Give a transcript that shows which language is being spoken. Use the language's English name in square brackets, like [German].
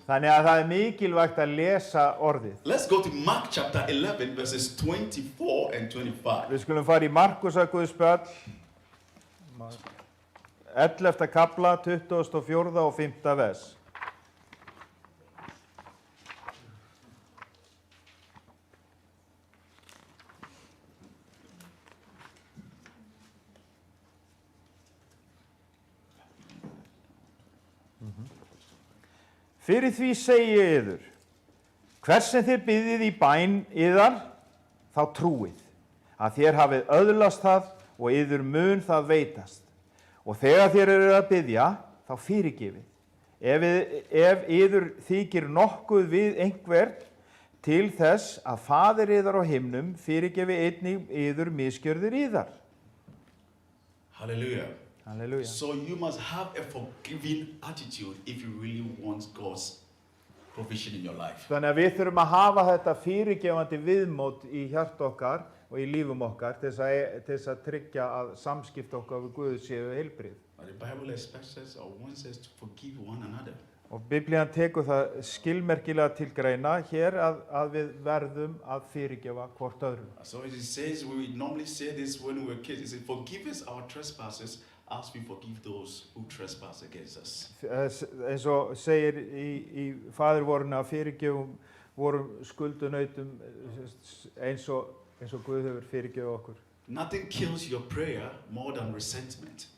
[Icelandic] Þannig að það mikilvægt að lesa orðið. [English] Let's go to Mark chapter 11 verses 24 and 25. [Icelandic] Við skulum fara í Markusar Guðspjall, 11. kafla, 24. og 5. vers. Fyrir því segi ég yður, hvers sem þið biðið í bæn yðar, þá trúið, að þér hafið öðlast það og yður mun það veitast. Og þegar þér eru að biðja, þá fyrirgefið. Ef yður þykir nokkuð við einhvern, til þess að Faðir yðar á himnum fyrirgefi einnig yður misgjörðir yðar. Hallelujah. Halleluja. [English] So you must have a forgiving attitude if you really want God's provision in your life. [Icelandic] Þannig að við þurfum að hafa þetta fyrirgefandi viðmót í hjart okkar og í lífum okkar til þess að tryggja að samskipt okkar við Guð séu heilbrigð. [English] But the Bible expects us or wants us to forgive one another. [Icelandic] Og Biblían tekur það skilmerkilega til greina hér að við verðum að fyrirgefa hvort öðrum. [English] So it says, we normally say this when we were kids, it says, forgive us our trespasses as we forgive those who trespass against us. [Icelandic] Eins og segir í faðirvorinu að fyrirgefum vorum skuldunautum eins og Guð hefur fyrirgefið okkur. [English] Nothing kills your prayer more than resentment.